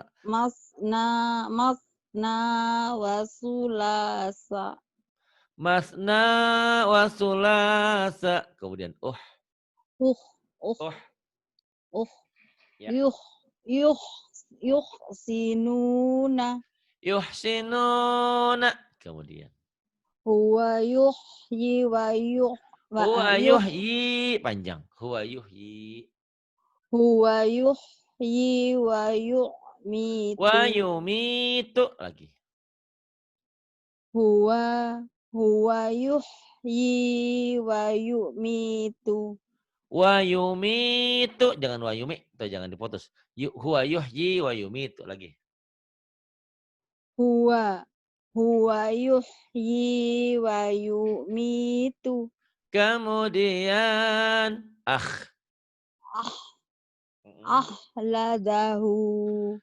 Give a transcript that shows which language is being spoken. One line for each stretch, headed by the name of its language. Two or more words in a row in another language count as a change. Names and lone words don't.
Arabic: مثنى مثنى وثلاث. مثنى وثلاث. Kemudian Uh uh uh uh ya. يح يح يحسنون. Yuhsinuna. Kemudian هو يحيي و هو يحيي panjang. هو يحيي هو يحيي و wa yumitu. yumitu lagi. هو يحيي ويميت. ويميت
Indonesian: jangan
Arabic: ويمي,
Indonesian: tuh jangan diputus.
Arabic: هو يحيي ويميت lagi. هو يحيي ويميت.
Indonesian: Kemudian
Arabic: أه أخلده.